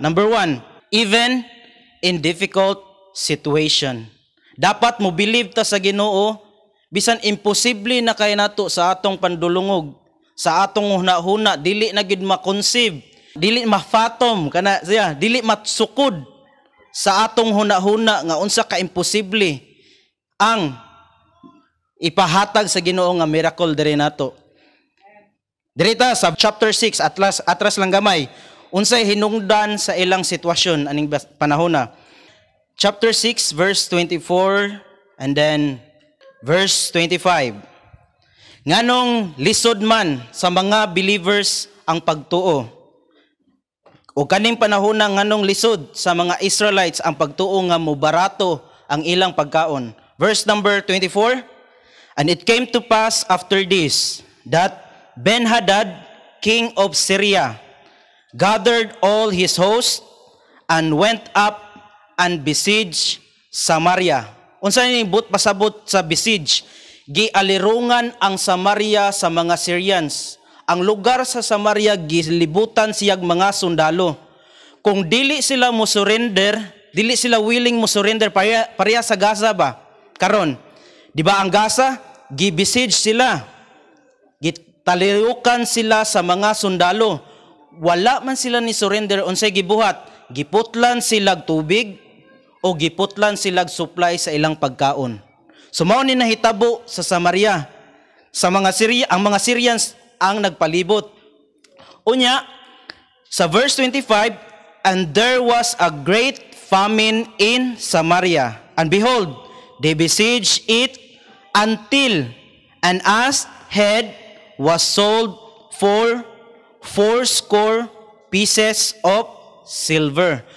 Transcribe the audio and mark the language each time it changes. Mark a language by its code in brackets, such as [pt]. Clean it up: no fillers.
[en] Number 1, even in difficult situation. [ceb] Dapat mo believe ta sa Ginoo bisan imposible na kay nato sa atong pandulungog, sa atong huna-huna, dili na gid ma-conceive, dili ma-fathom kana siya, dili matsukod sa atong huna-huna nga unsa ka imposible ang ipahatag sa Ginoo nga miracle diri nato. Dirita sa chapter 6 atras lang gamay, unsay hinungdan sa ilang sitwasyon aning panahon na. [en] Chapter 6 verse 24 and then verse 25. [ceb] Nganong lisod man sa mga believers ang pagtuo. O kaning panahon na nganong lisod sa mga Israelites ang pagtuo nga mobarato ang ilang pagkaon. [en] Verse number 24. And it came to pass after this that Ben-Hadad, king of Syria, gathered all his host and went up and besieged Samaria. [ceb] Unsa ni but pasabot sa besiege? Gialirungan ang Samaria sa mga Syrians. Ang lugar sa Samaria gilibutan siyag mga sundalo. Kung dili sila mo surrender, dili sila willing mo surrender pareha sa Gaza ba? Karon, di ba ang Gaza gibesiege sila. Gitaliukan sila sa mga sundalo. Wala man sila ni surrender, unsay gibuhat? Giputlan silag tubig o giputlan silag supply sa ilang pagkaon. So mao ni nahitabo sa Samaria. Sa mga ang mga Syrians ang nagpalibot. Unya sa [en] verse 25, and there was a great famine in Samaria, and behold, they besieged it until an ass's head was sold for 80 pieces of silver.